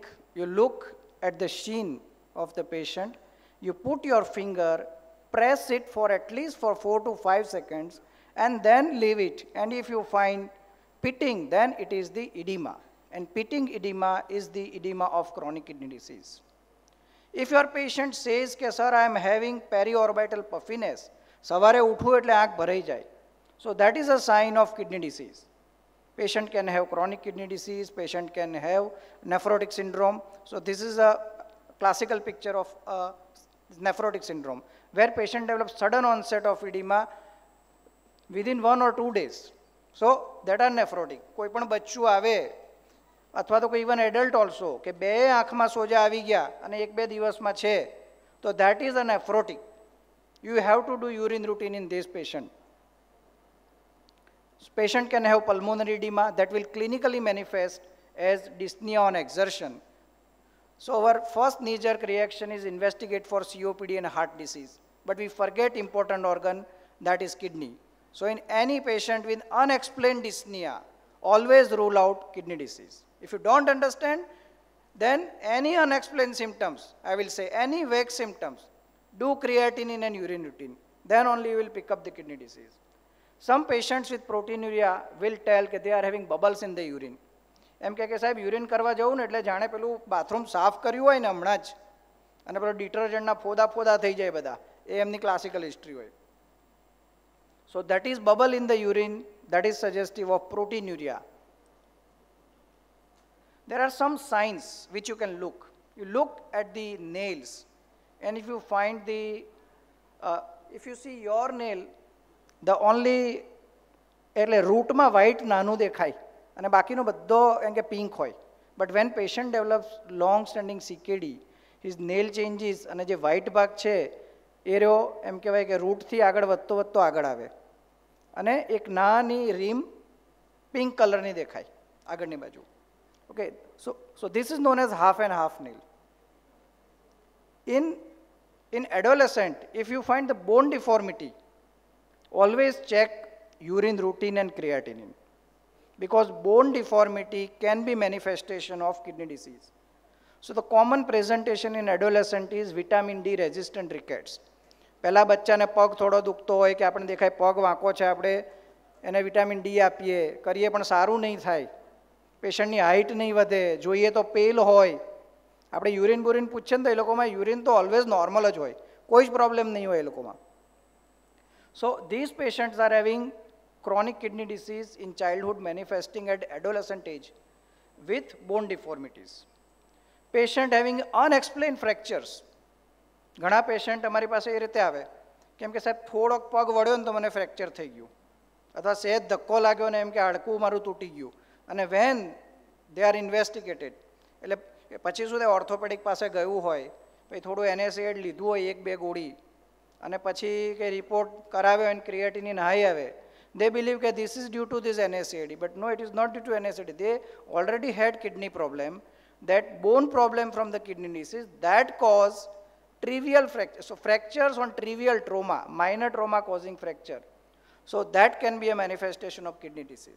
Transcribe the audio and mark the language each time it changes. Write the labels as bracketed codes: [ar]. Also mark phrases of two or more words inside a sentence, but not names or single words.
[en] You look at the sheen of the patient, you put your finger, press it for at least for 4 to 5 seconds, and then leave it. And if you find pitting, then it is the edema. And pitting edema is the edema of chronic kidney disease. If your patient says, sir, I am having periorbital puffiness, [gu] સવારે ઊઠું એટલે આંખ ભરાઈ જાય. [en] So that is a sign of kidney disease. Patient can have chronic kidney disease, patient can have nephrotic syndrome. So this is a classical picture of nephrotic syndrome, where patient develops sudden onset of edema within 1 or 2 days. So that are nephrotic. [gu] કોઈ પણ બચ્ચું આવે અથવા તો કોઈ [en] even adult also [gu] કે બે આંખમાં સોજા આવી ગયા અને 1-2 દિવસમાં છે, તો [en] that is a nephrotic. You have to do urine routine in this patient. Patient can have pulmonary edema that will clinically manifest as dyspnea on exertion. So our first knee-jerk reaction is investigate for COPD and heart disease. But we forget important organ, that is kidney. So in any patient with unexplained dyspnea, always rule out kidney disease. If you don't understand, then any unexplained symptoms, I will say any vague symptoms, do creatinine and urine routine. Then only you will pick up the kidney disease. Some patients with proteinuria will tell that they are having bubbles in the urine. [gu] એમ કે સાહેબ યુરિન કરવા જવું ને એટલે જાણે પેલું બાથરૂમ સાફ કર્યું હોય ને હમણાં જ અને પેલો ડિટર્જન્ટના ફોદા ફોદા થઈ જાય બધા, એ એમની [en] classical history [gu] હોય. [en] So that is bubble in the urine, that is suggestive of proteinuria. There are some signs which you can look. You look at the nails, and if you find the, if you see your nail, the only [gu] એટલે રૂટમાં white નાનું દેખાય અને બાકીનો બધો એમ કે પિંક હોય. [en] But when patient develops long standing CKD, his nail changes [gu] અને જે white ભાગ છે એ રહ્યો એમ કહેવાય કે રૂટથી આગળ વધતો વધતો આગળ આવે અને એક નાની રીમ પિંક કલરની દેખાય આગળની બાજુ. [en] Okay, so this is known as half and half nail. In adolescent, if you find the bone deformity, always check urine routine and creatinine, because bone deformity can be manifestation of kidney disease. So the common presentation in adolescent is vitamin D resistant rickets. [gu] પહેલા બચ્ચાને પગ થોડો દુખતો હોય કે આપણે દેખાય પગ વાંકો છે, આપણે એને [en] vitamin D [gu] આપીએ કરીએ પણ સારું નહીં થાય, પેશન્ટની હાઇટ નહીં વધે, જોઈએ તો પેલ હોય. આપણે યુરિન બુરિન પૂછીએ ને તો એ લોકોમાં યુરિન તો [en] always normal [gu] જ હોય, કોઈ જ પ્રોબ્લેમ નહીં હોય એ લોકોમાં. [en] So these patients are having chronic kidney disease in childhood manifesting at adolescent age with bone deformities. Patient having unexplained fractures. [gu] ઘણા પેશન્ટ અમારી પાસે એ રીતે આવે કેમ કે સાહેબ થોડોક પગ વળ્યો ને તો મને ફ્રેક્ચર થઈ ગયું, અથવા સહેજ ધક્કો લાગ્યો ને એમ કે હાડકું મારું તૂટી ગયું. અને [en] when they are investigated [gu] એટલે પછી શું થાય, ઓર્થોપેડિક પાસે ગયું હોય, પછી થોડું NSAID લીધું હોય 1-2 ગોળી અને પછી કે રિપોર્ટ કરાવ્યો અને [en] creatinine high [gu] આવે, [en] they believe that this is due to this NSAID, but no, it is not due to NSAID. They already had kidney problem, that bone problem from the kidney disease that cause trivial fracture. So fractures on trivial trauma, minor trauma causing fracture. So that can be a manifestation of kidney disease.